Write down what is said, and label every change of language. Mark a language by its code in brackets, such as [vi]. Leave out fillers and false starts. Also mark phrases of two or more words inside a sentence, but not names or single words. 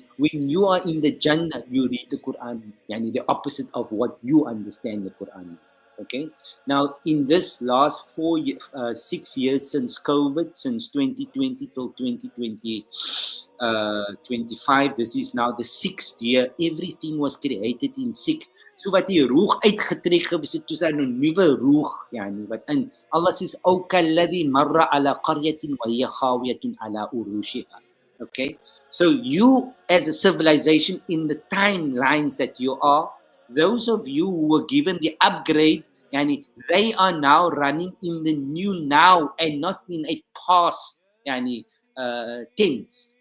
[en] When you are in the Jannah, you read the Quran, the opposite of what you understand the Quran. Okay. Now, in this last 6 years since COVID, since 2020 till 2025, this is now the 6th year. Everything was created in 6. [af] So wat die roeg uitgetrek gewees het, toe sy nou nuwe roeg, wat in Allah says, [ar] "أو كالذي مر على قرية وهي خاوية على عروشها." [en] Okay. So you as a civilization in the timelines that you are, those of you who were given the upgrade, they are now running in the new now and not in a past tense.